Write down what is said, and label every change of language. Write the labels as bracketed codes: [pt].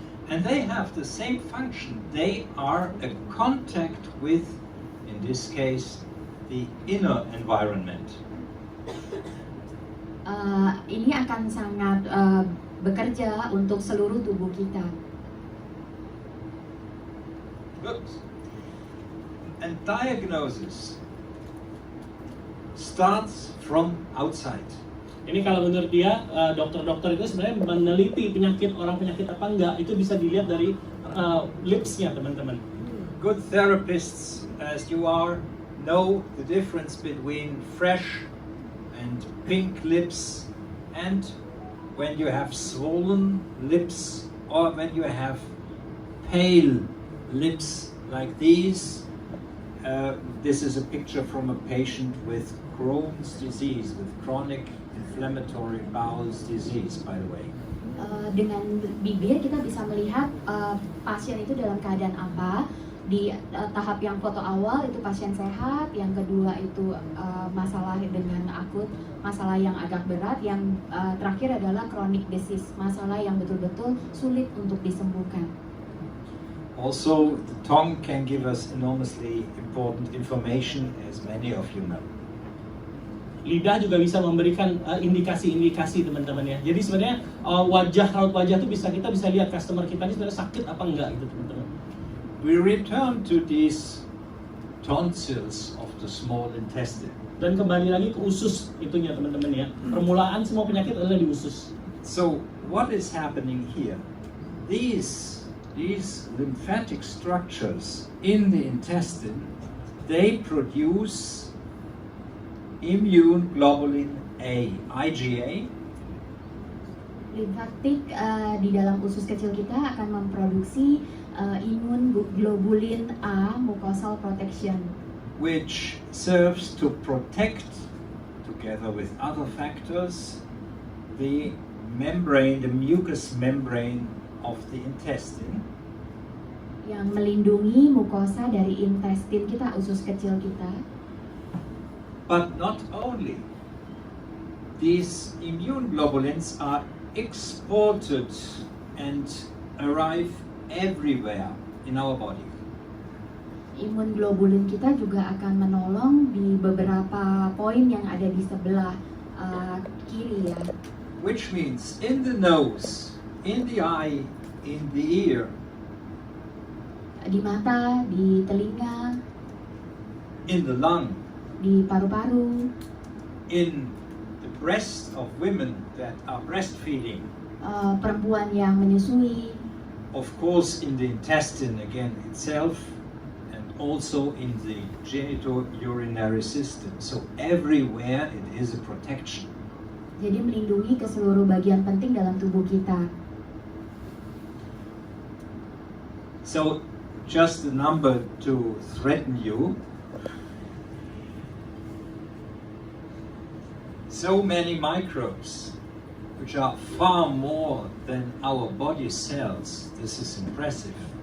[en] And they have the same function. They are a contact with, in this case, the inner environment. [id] Ini akan sangat bekerja untuk seluruh tubuh kita. [en] Good. And diagnosis starts from outside. [id] Ini kalau menurut dia, dokter-dokter itu sebenarnya meneliti orang penyakit apa enggak, itu bisa dilihat dari lipsnya, teman-teman. [en] Good therapists, as you are, know the difference between fresh and pink lips and when you have swollen lips or when you have pale lips like these. This is a picture from a patient with Crohn's disease, with chronic inflammatory bowel disease, by the way. [id] Dengan bibir kita bisa melihat pasien itu dalam keadaan apa. Di tahap yang foto awal itu pasien sehat, yang kedua itu masalah dengan akut, masalah yang agak berat, yang terakhir adalah chronic disease, masalah yang betul-betul sulit untuk disembuhkan. [en] Also, the tongue can give us enormously important information, as many of you know. [id] Lidah juga bisa memberikan indikasi-indikasi, teman-teman ya. Jadi sebenarnya raut wajah itu kita bisa lihat customer kita ini sebenarnya sakit apa enggak gitu, teman-teman. [en] We return to these tonsils of the small intestine. [id] Dan kembali lagi ke usus itunya, teman-teman ya. Permulaan semua penyakit adalah di usus. [en] So, what is happening here? These lymphatic structures in the intestine, they produce immune globulin A, IgA. [id] Limfatik di dalam usus kecil kita akan memproduksi imun globulin A, [en] mucosal protection, which serves to protect, together with other factors, the membrane, the mucous membrane of the intestine. [id] yang melindungi mukosa dari intestin kita, usus kecil kita. [en] But not only. These immune globulins are exported and arrive everywhere in our body. [id] Imun globulin kita juga akan menolong di beberapa poin yang ada di sebelah kiri ya. [en] Which means in the nose, in the eye, in the ear, [id] Di mata, di telinga, [en] in the lung, [id] di paru-paru, [en] in the breast of women that are breastfeeding, [id] perempuan yang menyusui, [en] of course in the intestine again itself, and also in the genital-urinary system. So everywhere it is a protection. [id] Jadi melindungi ke seluruh bagian penting dalam tubuh kita. [en] So just a number to threaten you. So many microbes, which are far more than our body cells. This is impressive.